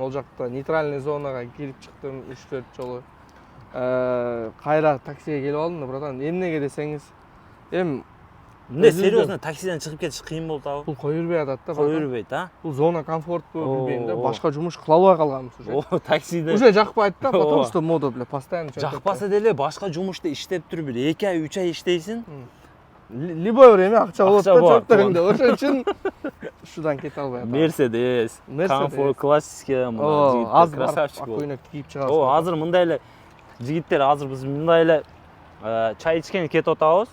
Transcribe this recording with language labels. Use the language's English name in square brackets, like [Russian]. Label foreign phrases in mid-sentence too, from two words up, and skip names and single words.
[Kyrgyz] Ол жакта нейтральный зонага кирип чыктым 3-4 жолу. Кайра таксиге келип алдым да, братан. Эмнеге десеңиз, эми эмне серьезно таксиден чыгып кетиш кыйын болуп атабы? бул кое бербей атат да, Кое бербейт, а? Бул [Russian] зона комфорту [Kyrgyz] билбейм да, башка жумуш кыла албай калганбыз уже. О, таксиде. Уже жакпайт да, [Russian] потому что [Kyrgyz] мода биле постоянно. Жакпаса деле башка жумушта иштеп туруп бир 2 ай, 3 ай иштейсиң. [Russian] Любой время [Kyrgyz] акча болот да чөптөрүңдө. Ошон үчүн ушудан кете албай атам. Мерседес, комфорт, классика, жигиттер красавчик болуп. Акөйнөк кийип чыгабыз. О, азыр мындай эле жигиттер, азыр биз мындай эле чай ичкенге кетип атабыз.